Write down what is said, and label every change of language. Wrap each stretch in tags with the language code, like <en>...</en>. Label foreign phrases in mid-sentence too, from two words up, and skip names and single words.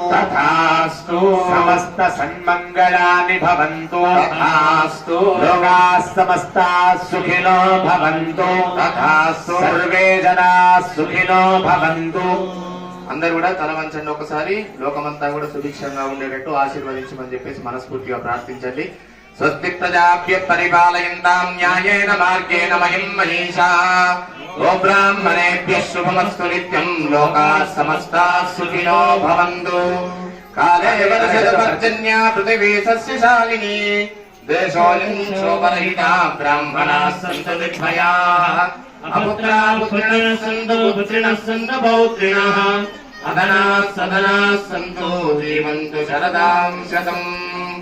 <sa>తథాస్తు. సమస్త సన్మంగళాని భవంతు. తథాస్తు. లోకాః సమస్తాః సుఖినో భవంతు. తథాస్తు. సర్వే జనాః సుఖినో భవంతు.</sa> <te>అందరూ కూడా తల వంచండి ఒకసారి. లోకమంతా కూడా సుభిక్షంగా ఉండేటట్టు ఆశీర్వదించమని చెప్పేసి మనస్ఫూర్తిగా ప్రార్థించండి.</te> <sa>స్వస్తి ప్రజాభ్య పరిపాలయంతాం న్యాయేన మార్గేణ మహిం మహీషాః. గోబ్రాహ్మణేభ్యః శుభమస్తు నిత్యం. లోకాః సమస్తాః సుఖినో భవంతు. కాలే వర్షతు పర్జన్యా పృథివీ సస్యశాలినీ. దేశోऽयं శోభరహితా బ్రాహ్మణాः సంతు నిర్భయాः. అపుత్రాः పుత్రిణः సంతు పుత్రిణः సంతు పౌత్రిణः. అధనాः సధనాः సంతు జీవంతు శరదాం శతం.</sa>